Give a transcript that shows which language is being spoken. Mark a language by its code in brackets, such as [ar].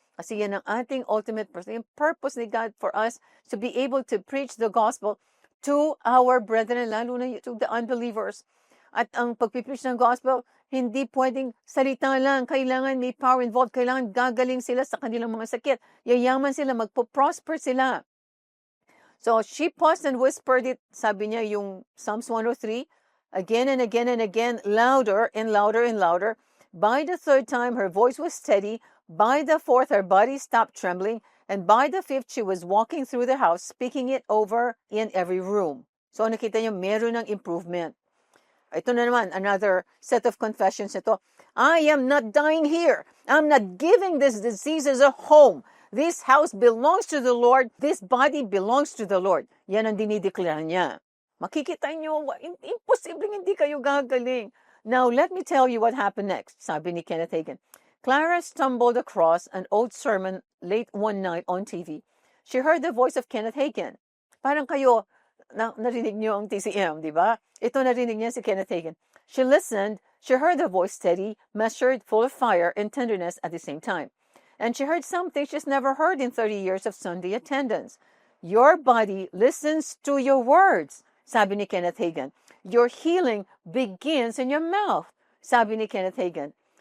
[tl] Kasi yan ang ating [en] ultimate purpose ni God for us to be able to preach the gospel to our brethren, [tl] lalo na [en] to the unbelievers. [tl] At ang pagpipreach ng gospel, hindi pwedeng salita lang. Kailangan may power involved. Kailangan gagaling sila sa kanilang mga sakit. Yayaman sila, magpo-prosper sila. [en] So she paused and whispered it, [tl] sabi niya yung [en] Psalms 103, again and again and again, louder and louder and louder. By the third time, her voice was steady. By the fourth, her body stopped trembling. And by the fifth, she was walking through the house, speaking it over in every room. [tl] So nakita niyo, meron ng improvement. Ito na naman, [en] another set of confessions [tl] ito. [en] I am not dying here. I'm not giving this disease as a home. This house belongs to the Lord. This body belongs to the Lord. [tl] Yan ang dinideklara niya. Makikita niyo, imposibleng hindi kayo gagaling. [en] Now, let me tell you what happened next, [tl] sabi ni [en] Kenneth Hagin. Clara stumbled across an old sermon late one night on TV. She heard the voice of Kenneth Hagin. [tl] Parang kayo, narinig niyo ang TCM, di ba? Ito narinig niya si Kenneth Hagin. [en] She listened. She heard the voice steady, measured, full of fire and tenderness at the same time. And she heard something she's never heard in 30 years of Sunday attendance. Your body listens to your words, [tl] sabi ni [en] Kenneth Hagin. Your healing begins in your mouth, [tl] sabi ni [en] Kenneth Hagin.